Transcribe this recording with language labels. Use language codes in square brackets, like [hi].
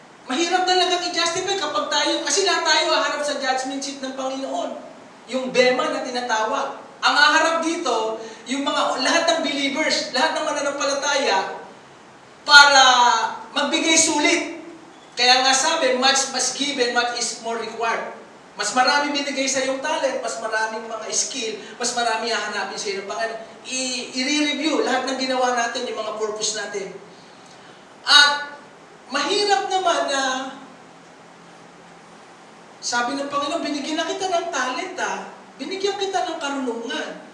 [tl] Mahirap talagang i-justify kapag tayo, kasi lahat tayo haharap sa judgment seat ng Panginoon. Yung bema na tinatawag. Ang haharap dito, yung mga, lahat ng believers, lahat ng mananampalataya, para magbigay sulit. Kaya nga sabi, [en] much was given, much is more required. [tl] Mas marami binigay sa iyong talent, mas maraming mga skill, mas marami hahanapin sa iyo ng Panginoon. I-review lahat ng ginawa natin, yung mga purpose natin. At mahirap naman na sabi ng Panginoon, binigyan na kita ng talent binigyan kita ng karunungan.